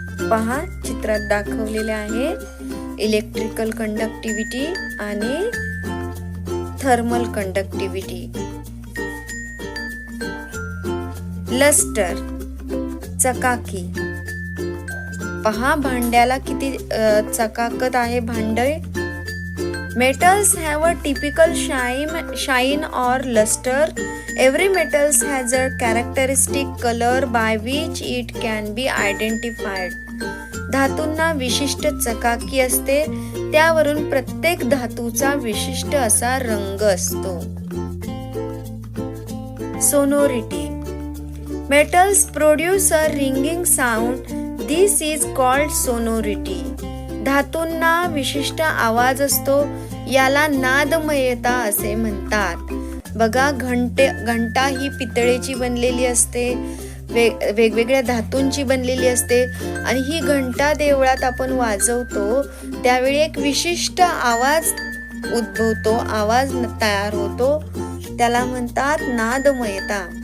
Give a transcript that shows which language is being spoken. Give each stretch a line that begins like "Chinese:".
Marathi: पहा, चित्रात दाखवलेले आहे इलेक्ट्रिकल कंडक्टिव्हिटी आणि थर्मल कंडक्टिव्हिटी. लस्टर, चकाकी. पहा, भांड्याला किती चकाकत आहे भांडे.
English: Metals have a typical shine or luster. Every metals has a characteristic color by which it can be identified.
Marathi: धातूंना विशिष्ट चकाकी असते, त्यावरून प्रत्येक धातूचा विशिष्ट असा रंग असतो.
English: Sonority. Metals produce a ringing sound. This is called sonority.
Marathi: धातूंना विशिष्ट आवाज असतो, याला नादमयता असे म्हणतात. बघा, घंटा ही पितळेची बनलेली असते, वेगवेगळ्या धातूंची बनलेली असते आणि ही घंटा देवळात आपण वाजवतो त्यावेळी एक विशिष्ट आवाज उद्भवतो, आवाज तयार होतो, त्याला म्हणतात नादमयता.